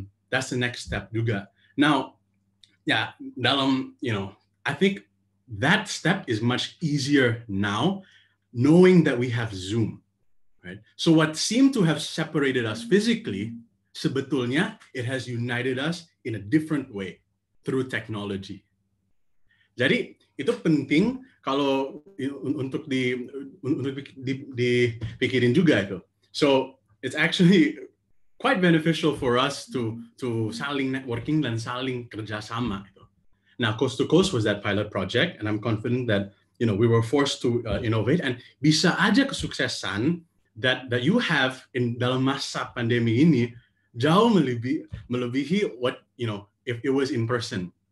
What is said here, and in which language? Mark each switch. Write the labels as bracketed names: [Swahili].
[English] That's the next step juga. Now, dalam, I think that step is much easier now, knowing that we have Zoom, right? So what seemed to have separated us physically, [Indonesian] sebetulnya [English] it has united us in a different way through technology. [Indonesian] Jadi itu penting kalau untuk dipikirin juga itu. [English] So it's actually quite beneficial for us to [Indonesian] saling networking dan saling kerjasama. [English] Now, Coast to Coast was that pilot project, and I'm confident that we were forced to innovate. And [Indonesian] bisa aja kesuksesan [English] that you have in [Indonesian] dalam masa pandemi ini jauh melebihi [English] what if it was in person.